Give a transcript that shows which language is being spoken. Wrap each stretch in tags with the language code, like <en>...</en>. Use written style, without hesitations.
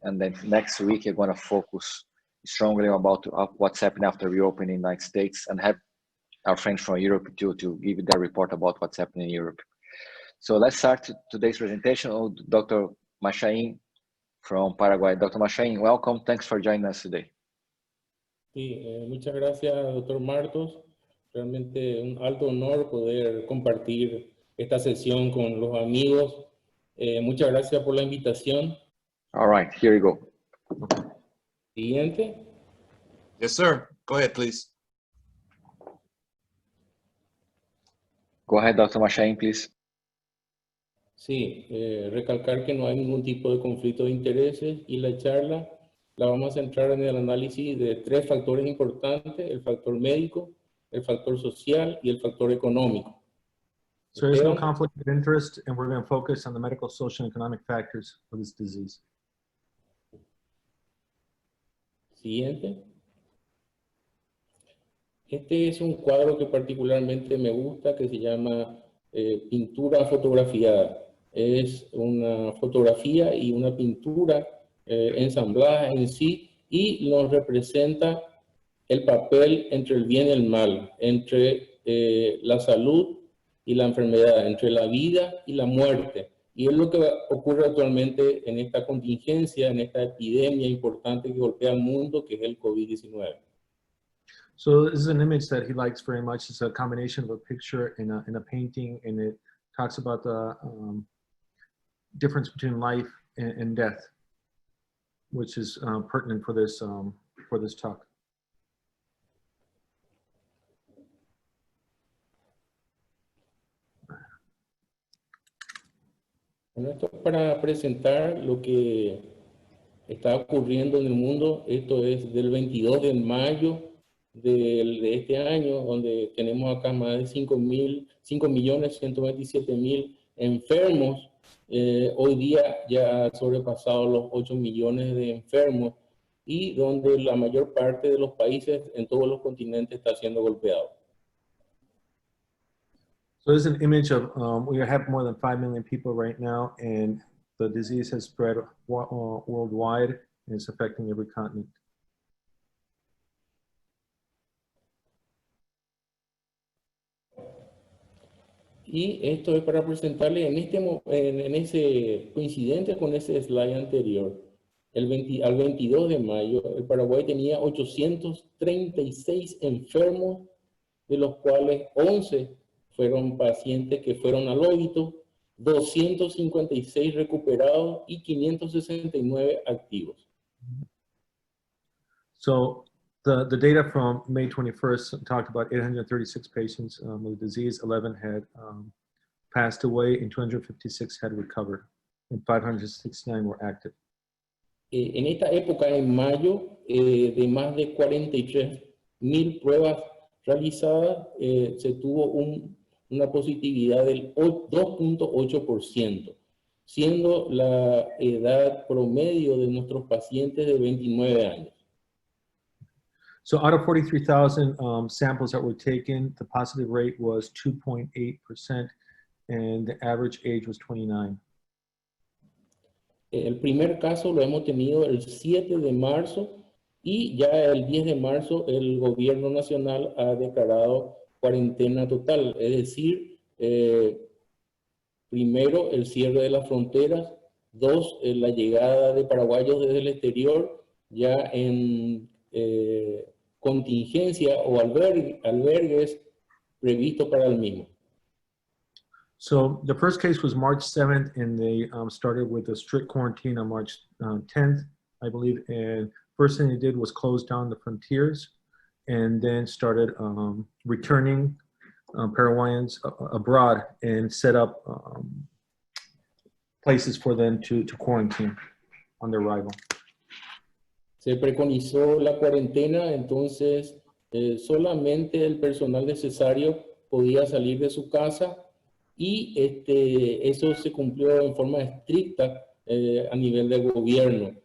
<en>And then next week, you're going to focus strongly about what's happening after reopening in the United States and have our friends from Europe to give their report about what's happening in Europe. So let's start today's presentation with Dr. Marchain from Paraguay. Dr. Marchain, welcome. Thanks for joining us today.</en> <es>Sí, muchas gracias, doctor Martos. Realmente un alto honor poder compartir esta sesión con los amigos. Muchas gracias por la invitación.</es> <en>All right, here you go.</en> <es>Siguiente.</es> <en>Yes, sir. Go ahead, please. Go ahead, Dr. Marchain, please.</en> <es>Sí, recalcar que no hay ningún tipo de conflicto de intereses y la charla la vamos a centrar en el análisis de tres factores importantes: el factor médico, el factor social y el factor económico.</es> <en>So there's no conflict of interest, and we're going to focus on the medical, social, and economic factors of this disease.</en> <es>Siguiente. Este es un cuadro que particularmente me gusta, que se llama pintura fotografiada. Es una fotografía y una pintura ensamblada en sí, y nos representa el papel entre el bien y el mal, entre la salud y la enfermedad, entre la vida y la muerte. Y es lo que ocurre actualmente en esta contingencia, en esta epidemia importante que golpea al mundo, que es el COVID-19.</es> <en>So this is an image that he likes very much. It's a combination of a picture and a painting, and it talks about the difference between life and death, which is pertinent for this talk.</en> <es>Bueno, esto es para presentar lo que está ocurriendo en el mundo. Esto es del 22 de mayo de este año, donde tenemos acá más de 5.127.000 enfermos. Hoy día ya ha sobrepasado los 8 millones de enfermos, y donde la mayor parte de los países en todos los continentes está siendo golpeado.</es> <en>So this is an image of, we have more than 5 million people right now, and the disease has spread worldwide, and it's affecting every continent.</en> <es>Y esto es para presentarle en ese coincidente con ese slide anterior. Al 22 de mayo, el Paraguay tenía 836 enfermos, de los cuales 11 fueron pacientes que fueron al óbito, 256 recuperados y 569 activos.</es> <en>So the data from May 21st talked about 836 patients with the disease. 11 had passed away, and 256 had recovered, and 569 were active.</en> <es>En esta época, en mayo, de más de 43.000 pruebas realizadas, se tuvo una positividad del 2.8%, siendo la edad promedio de nuestros pacientes de 29 años.</es> <en>So out of 43,000 samples that were taken, the positive rate was 2.8%, and the average age was 29.</en> <es>El primer caso lo hemos tenido el 7 de marzo, y ya el 10 de marzo el gobierno nacional ha declarado cuarentena total, es decir, primero el cierre de las fronteras, dos, la llegada de paraguayos desde el exterior ya en contingencia o albergues previstos para el mismo.</es> <en>So the first case was March 7th, and they started with a strict quarantine on March 10th, I believe. And first thing they did was close down the frontiers, and then started returning Paraguayans abroad and set up places for them to quarantine on their arrival.</en> <es>Se preconizó la cuarentena, entonces solamente el personal necesario podía salir de su casa, y eso se cumplió en forma estricta a nivel del gobierno.</es>